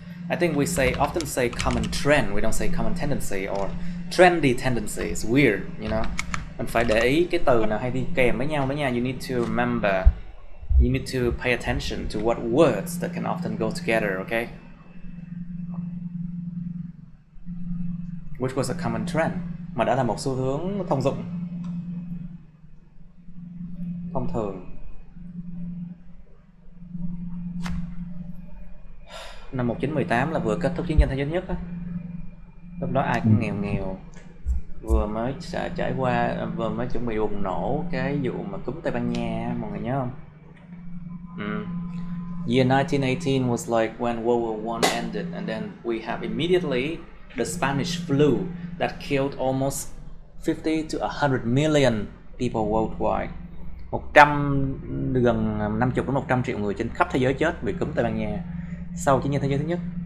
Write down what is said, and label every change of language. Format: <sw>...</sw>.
<en>I think we often say common trend, we don't say common tendency or trendy tendency. It's weird, you know.</en> <vi>Mình phải để ý cái từ nào hay đi kèm với nhau nha.</vi> <en>You need to remember. You need to pay attention to what words that can often go together, okay? Which was a common trend,</en> <vi>mà đã là một xu hướng thông dụng, thông thường. Năm 1918 là vừa kết thúc chiến tranh thế giới nhất á. Lúc đó ai cũng nghèo nghèo, vừa mới trải qua, vừa mới chuẩn bị bùng nổ cái vụ mà cúm Tây Ban Nha, mọi người nhớ không?</vi> <en>Year 1918 was like when World War I ended, and then we have immediately the Spanish flu that killed almost 50 to 100 million people worldwide.</en> <vi>100, gần 50 đến 100 triệu người trên khắp thế giới chết vì cúm Tây Ban Nha sau chiến tranh thế giới thứ nhất.</vi>